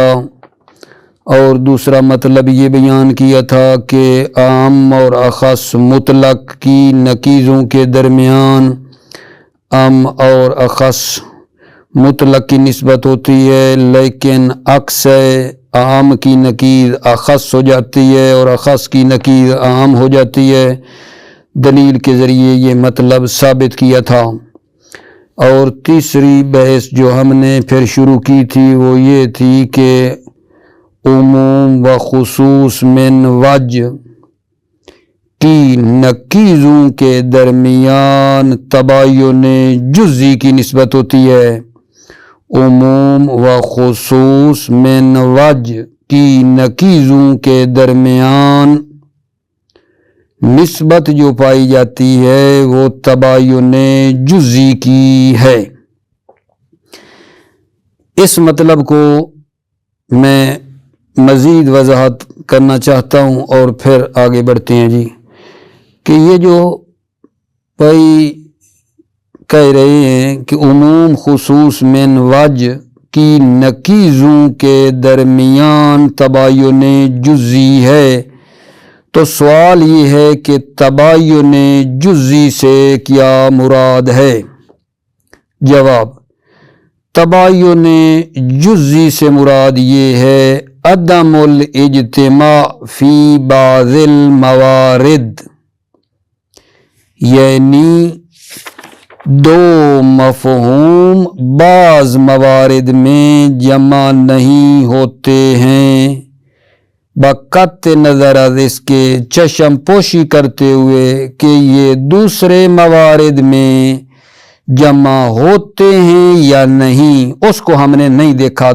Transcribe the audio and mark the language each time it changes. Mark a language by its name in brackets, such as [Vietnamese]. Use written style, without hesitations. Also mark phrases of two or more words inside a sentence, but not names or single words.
[Urdu] اور دوسرا مطلب یہ بیان کیا تھا کہ عام اور اخص مطلق کی نقیضوں کے درمیان عام اور اخص مطلق کی نسبت ہوتی ہے، لیکن اکثر عام کی نقیض اخص ہو جاتی ہے اور اخص کی نقیض عام ہو جاتی ہے۔ دلیل کے ذریعے یہ مطلب ثابت کیا تھا۔ اور تیسری بحث جو ہم نے پھر شروع کی تھی وہ یہ تھی کہ عموم و خصوص من وجہ کی نقیضوں کے درمیان تباین جزئی کی نسبت ہوتی ہے۔ عموم و خصوص من وجہ کی نقیضوں کے درمیان نسبت جو پائی جاتی ہے وہ تباین جزئی کی ہے۔ اس مطلب کو میں مزید وضاحت کرنا چاہتا ہوں اور پھر آگے بڑھتے ہیں جی، کہ یہ جو بھائی کہہ رہے ہیں کہ عموم خصوص من وجہ کی نقیضوں کے درمیان تباین جزئی ہے، تو سوال یہ ہے کہ تباین جزئی سے کیا مراد ہے؟ جواب، تباین جزئی سے مراد یہ ہے [Arabic] عدم الاجتماع فی بعض الموارد، [Urdu] یعنی دو مفہوم بعض موارد میں جمع نہیں ہوتے ہیں، بقطع نظر از اس کے چشم پوشی کرتے ہوئے کہ یہ دوسرے موارد میں جمع ہوتے ہیں یا نہیں، اس کو ہم نے نہیں دیکھا۔